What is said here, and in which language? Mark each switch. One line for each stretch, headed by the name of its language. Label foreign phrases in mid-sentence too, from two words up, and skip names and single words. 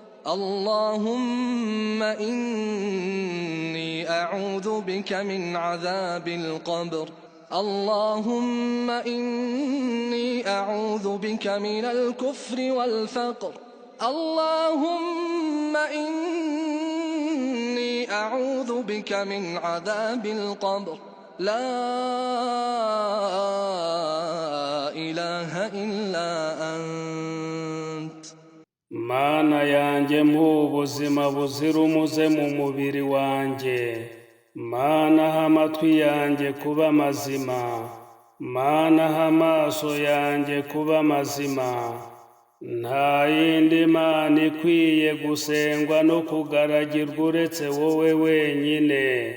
Arabic: اللهم إني أعوذ بك من عذاب القبر اللهم إني أعوذ بك من الكفر والفقر اللهم إني أعوذ بك من عذاب القبر لا إله إلا أنت
Kinyarwanda: Mana yanjye mpa ubuzima buzira umuze mu mubiri wanjye, Mana ha amatwi yanjye kuba mazima, Mana ha amaso yanjye kuba mazima. Nta yindi Mana ikwiye gusengwa no kugaragirwa uretse wowe wenyine.